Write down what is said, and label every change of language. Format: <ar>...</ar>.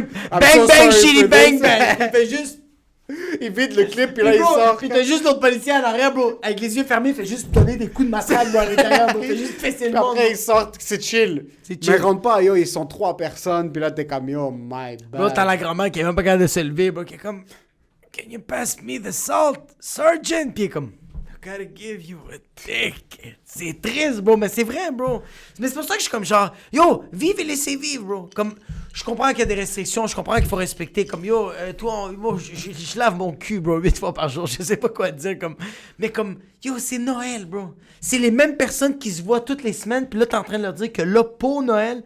<fr>Bang bang shitty bang bang. Il fait juste... Il vide le clip puis là il sort. Puis t'as juste l'autre policier à l'arrière, bro, avec les yeux fermés, il fait juste donner des coups de massacre à l'intérieur, bro. Il fait juste fesser le monde. Après il sort, c'est chill. Mais rentre pas, yo, ils sont 3 personnes puis là t'es comme yo,</fr> <en>my bad.</en> <fr>Bro, t'as la grand-mère qui est même pas capable de se lever, bro, qui est comme...</fr> <en>Can you pass me the salt, sergeant?</en> <fr>Puis il est comme...</fr> <en>I gotta give you a ticket.</en> <fr>C'est triste, bro, mais c'est vrai, bro. Mais c'est pour ça que je suis comme genre, yo, vive et laissez vivre, bro. Comme, je comprends qu'il y a des restrictions, je comprends qu'il faut respecter. Comme, yo, toi, moi, je lave mon cul, bro, 8 fois par jour, je sais pas quoi dire. Comme, mais comme, yo, c'est Noël, bro. C'est les mêmes personnes qui se voient toutes les semaines, puis là, t'es en train de leur dire que là, pour Noël...</fr>